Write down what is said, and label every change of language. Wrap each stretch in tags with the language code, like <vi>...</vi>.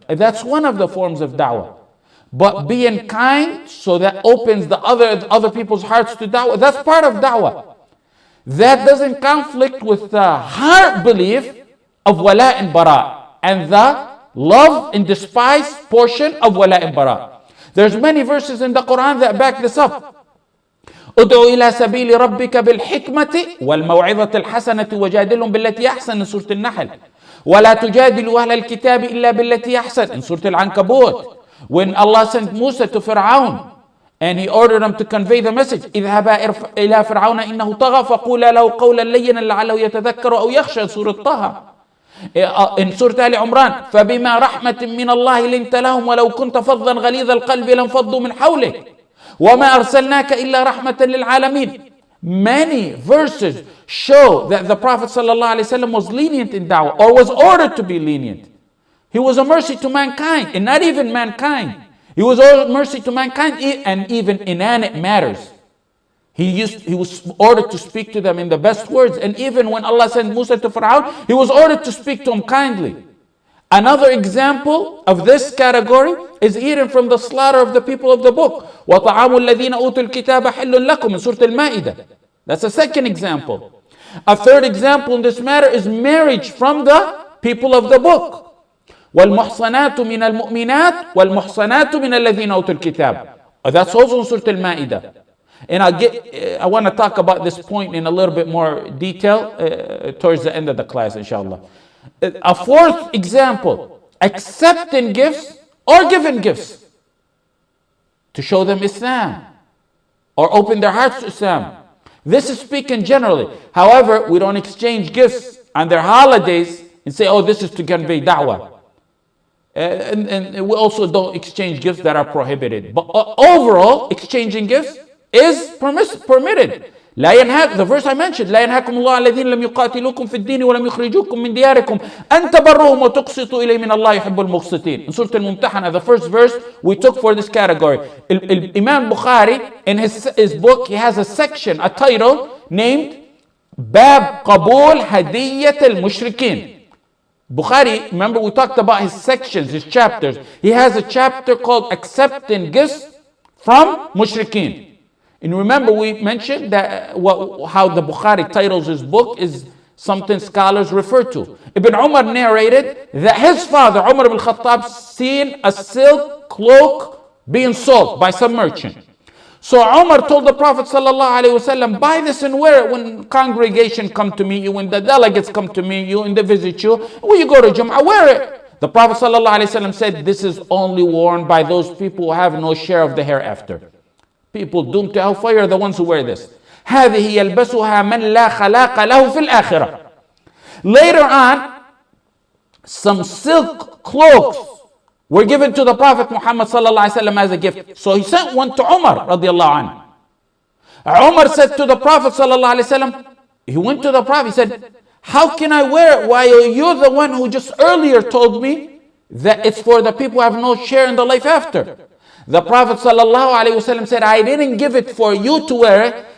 <en>That's one of the forms of da'wah. But being kind, so that opens the other people's hearts to da'wah, that's part of da'wah. That doesn't conflict with the heart belief of wala and bara, and the love and despise portion of wala and bara. There's many verses in the Quran that back this up.</en> <ar>ادعو إلى سبيل ربك بالحكمة والموعظة الحسنة وجادلهم بالتي أحسن in سورة النحل. ولا تجادلوا أهل الكتاب إلا بالتي أحسن in سورة العنكبوت.</ar> <en>When Allah sent Musa to Fir'aun and he ordered them to convey the message,</en> <ar>اذهبا إلى فرعون إنه طغى فقولا له قولا لينا لعله يتذكر أو يخشى سورة طه.</ar> <en>In Surah Ali Imran,</en> <ar>فبما رحمة من الله لنت لهم ولو كنت فظا غليظ القلب لانفضوا من حولك وما أرسلناك إلا رحمة للعالمين.</ar> <en>Many verses show that the Prophet ﷺ was lenient in da'wah, or was ordered to be lenient. He was a mercy to mankind, and not even mankind. He was a mercy to mankind and even inanimate matters. He was ordered to speak to them in the best words. And even when Allah sent Musa to Fir'aun, he was ordered to speak to him kindly. Another example of this category is eaten from the slaughter of the people of the book.</en> <ar>وَطَعَامُ الَّذِينَ أُوتُوا الْكِتَابَ حِلٌّ لَكُمْ</ar> <en>in Surah Al-Ma'idah. That's a second example. A third example in this matter is marriage from the people of the book.</en> <ar>وَالْمُحْصَنَاتُ مِنَ الْمُؤْمِنَاتِ وَالْمُحْصَنَاتُ مِنَ الَّذِينَ أُوتُوا الْكِتَابَ.</ar> <en>That's also in Surah Al-Ma'idah. And I want to talk about this point in a little bit more detail towards the end of the class, inshallah. A fourth example, accepting gifts or giving gifts to show them Islam or open their hearts to Islam. This is speaking generally. However, we don't exchange gifts on their holidays and say, oh, this is to convey da'wah. And we also don't exchange gifts that are prohibited. But overall, exchanging gifts is permitted. The verse I mentioned,</en> <ar>لا ينهاكم الله الذين لم يقاتلوكم في الدين ولم يخرجوكم من دياركم أن تبروهم وتقسطوا إليهم إن الله يحب المقسطين.</ar> <en>In Surah Al-Mumtahana, the first verse we took for this category. Imam Bukhari, in his book, he has a section, a title named Bab Qabul Hadiyyat al-Mushrikeen. Bukhari, remember we talked about his sections, his chapters. He has a chapter called Accepting Gifts from Mushrikeen. And remember we mentioned that how the Bukhari titles his book is something scholars refer to. Ibn Umar narrated that his father, Umar ibn Khattab, seen a silk cloak being sold by some merchant. So Umar told the Prophet ﷺ, buy this and wear it when congregation come to meet you, when the delegates come to meet you and they visit you. When you go to Jum'ah, wear it. The Prophet ﷺ said, this is only worn by those people who have no share of the hereafter. People doomed to hellfire are the ones who wear this.</en> <ar>هذه يلبسها من لا خلاق له في الآخرة.</ar> <en>Later on, some silk cloaks were given to the Prophet Muhammad ﷺ as a gift. So he sent one to Umar radiallahu anhu. Umar said to the Prophet ﷺ, he went to the Prophet, he said, how can I wear it while you're the one who just earlier told me that it's for the people who have no share in the life after? The Prophet ﷺ said, I didn't give it for you to wear it</en>